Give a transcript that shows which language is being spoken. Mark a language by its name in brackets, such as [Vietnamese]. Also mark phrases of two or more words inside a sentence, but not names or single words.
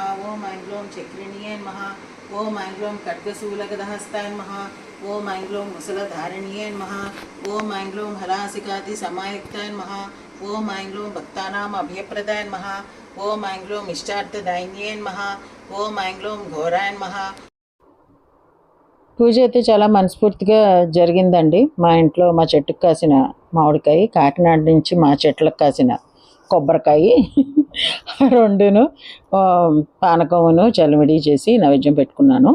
[Sanskrit] ॐ ऐं ग्लौं चक्रिण्यै नमः। ॐ ऐं ग्लौं खड्गशूलगदहस्ताय नमः। ॐ ऐं ग्लौं मुसलधारिण्यै नमः। ॐ ऐं ग्लौं हलासिकातिसमायुक्ताय नमः। ॐ ऐं ग्लौं भक्तानाम् अभयप्रदाय नमः। ॐ ऐं ग्लौं इष्टार्थदायिन्यै नमः। ॐ ऐं ग्लौं घोराय नमः। [Telugu] పూజ అయితే చాలా మనస్ఫూర్తిగా జరిగిందండి. మా ఇంట్లో మా చెట్టుకు కాసిన మామిడికాయ, కాకినాడ నుంచి మా చెట్లకు కాసిన కొబ్బరికాయ రెండును పానకమును చలిమిడి చేసి నైవేద్యం పెట్టుకున్నాను.